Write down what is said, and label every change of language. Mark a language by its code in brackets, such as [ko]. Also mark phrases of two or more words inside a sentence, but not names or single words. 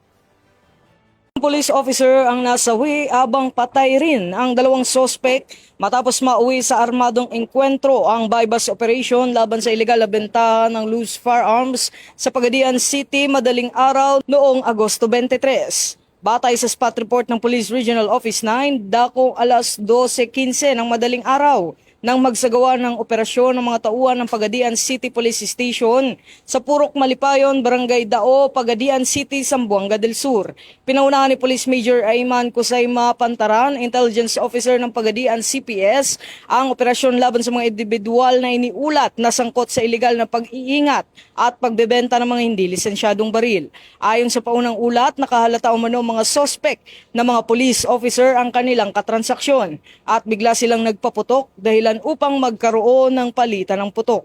[en] Police officer [tl] ang nasawi habang patay rin ang 2 sospek matapos mauwi sa armadong engkwentro ang [en] bypass operation [tl] laban sa illegal na benta ng [en] loose firearms [tl] sa Pagadian City madaling araw noong Agosto 23. Batay sa [en] spot report [tl] ng Police Regional Office 9, dakong alas 12:15 ng madaling araw nang magsagawa ng operasyon ng mga tauhan ng Pagadian City Police Station sa Purok Malipayon, Barangay Dao, Pagadian City, Zamboanga del Sur. Pinaunahan ni Police Major Ayman Kusayma Pantaran, [en] Intelligence Officer [tl] ng Pagadian CPS, ang operasyon laban sa mga individual na iniulat na sangkot sa iligal na pag-iingat at pagbebenta ng mga hindi lisensyadong baril. Ayon sa paunang ulat, nakahalata umano mga sospek na mga [en] police officer [tl] ang kanilang katransaksyon at bigla silang nagpaputok dahilan upang magkaroon ng palitan ng putok.